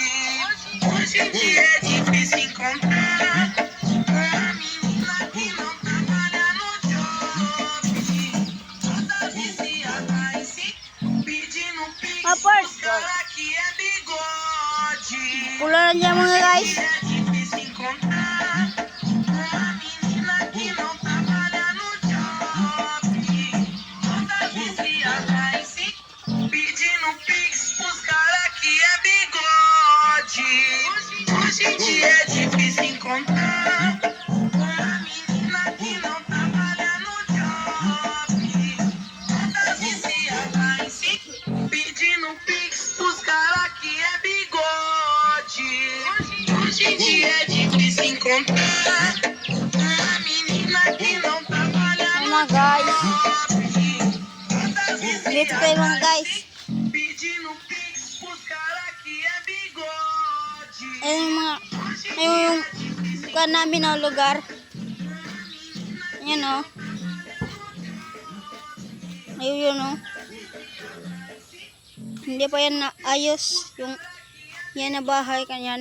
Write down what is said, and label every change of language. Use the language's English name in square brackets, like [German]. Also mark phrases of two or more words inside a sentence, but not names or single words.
[Filipino] Apart. Pula na siya mga guys. [Portuguese] Hoje em dia é difícil encontrar uma menina que não trabalha no job. Toda viciada em si, pedindo pix pros caras que é bigode. Hoje em dia é difícil encontrar uma menina que não trabalha no [Filipino] Mga guys. [Portuguese] job. Toda [Filipino] Dito tayo mga guys. [Portuguese] pedindo pix pros caras que é bigode. [Filipino] Ayun yung bukan namin na lugar. Ayan o. Ayun yun o. Hindi pa yan naayos. Yung yan na bahay kanyan.